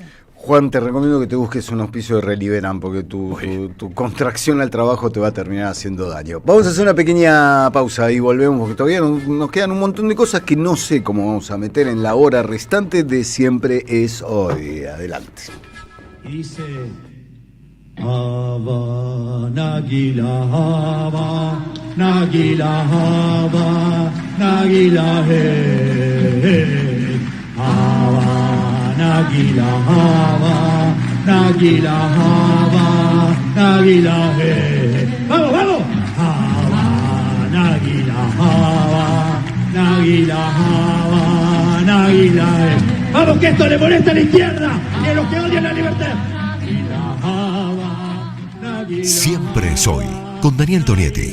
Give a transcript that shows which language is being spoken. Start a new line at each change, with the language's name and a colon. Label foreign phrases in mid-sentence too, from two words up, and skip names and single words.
Spanish: Juan, te recomiendo que te busques un auspicio de Reliberan, porque tu contracción al trabajo te va a terminar haciendo daño. Vamos a hacer una pequeña pausa y volvemos, porque todavía nos quedan un montón de cosas que no sé cómo vamos a meter en la hora restante de Siempre es Hoy. Adelante. Y dice...
Hebrew: הבה נגילה הבה נגילה הבה נגילה הבה נגילה הבה נגילה הבה נגילה,
Spanish: vamos, vamos.
Hebrew: הבה נגילה הבה נגילה הבה נגילה,
Spanish: vamos, que esto le molesta a la izquierda y a los que odian la libertad.
Hebrew: נגילה הבה נגילה.
Spanish: Siempre soy con Daniel Tonietti.